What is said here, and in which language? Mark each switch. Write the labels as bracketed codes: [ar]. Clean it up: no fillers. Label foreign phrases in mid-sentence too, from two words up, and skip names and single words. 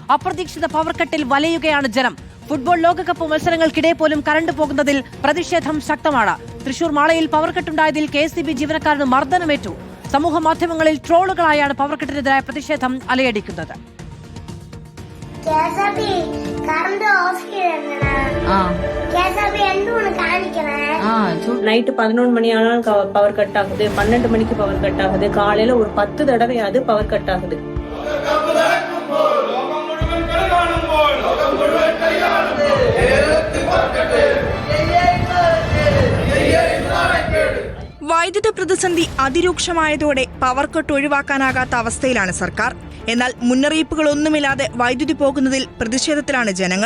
[ml] അപ്രതീക്ഷിത [en] power cutil [ml] വലയുകയാണ് ജനം. ഫുട്ബോൾ ലോകകപ്പ് മത്സരങ്ങൾക്കിടെ പോലും കറണ്ട് പോകുന്നതിൽ പ്രതിഷേധം ശക്തമാണ്. തൃശൂർ മാളയിൽ [en] power cutundayathil [ml] KSEB ജീവനക്കാരന് മർദ്ദനമേറ്റു. സമൂഹ മാധ്യമങ്ങളിൽ ട്രോളുകളായാണ് [en] power cutinethiraya [ml] പ്രതിഷേധം അലയടിക്കുന്നത്. [ta] நைட்டு 11 மணி ஆனாலும் [en] power cut [ta] ஆகுது, 12 மணிக்கு [en] power cut [ta] ஆகுது, காலையில ஒரு 10 தடவையாவது [en] power cut [ta] ஆகுது. [ml] വൈദ്യുത പ്രതിസന്ധി അതിരൂക്ഷമായതോടെ [en] power cut [ml] ഒഴിവാക്കാനാകാത്ത അവസ്ഥയിലാണ് സർക്കാർ. എന്നാൽ മുന്നറിയിപ്പുകളൊന്നുമില്ലാതെ വൈദ്യുതി പോകുന്നതിൽ പ്രതിഷേധത്തിലാണ് ജനങ്ങൾ.